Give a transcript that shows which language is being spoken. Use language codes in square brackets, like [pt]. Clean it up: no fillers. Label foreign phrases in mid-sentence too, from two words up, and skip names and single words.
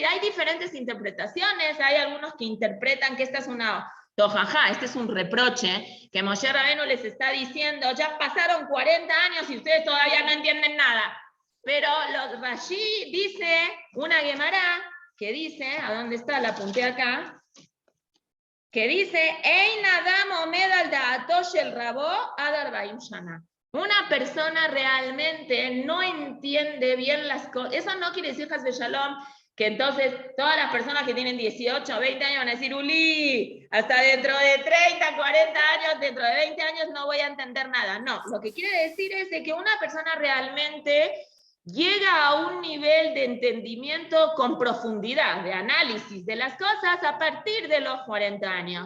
[es] Hay diferentes interpretaciones, hay algunos que interpretan que esta es una tojaja, este es un reproche, que Moshe Rabenu les está diciendo, ya pasaron 40 años y ustedes todavía no entienden nada. Pero los Rashi dice, una Gemara, que dice, ¿a dónde está? La apunté acá, que dice, [he] אין אדם עומד על דעתו של רבו עד ארבעים שנה. [es] Una persona realmente no entiende bien las cosas. Eso no quiere decir, [he] חס ושלום, [es] que entonces todas las personas que tienen 18 o 20 años van a decir, Uli, hasta dentro de 30, 40 años, dentro de 20 años no voy a entender nada. No, lo que quiere decir es de que una persona realmente llega a un nivel de entendimiento con profundidad, de análisis de las cosas a partir de los 40 años.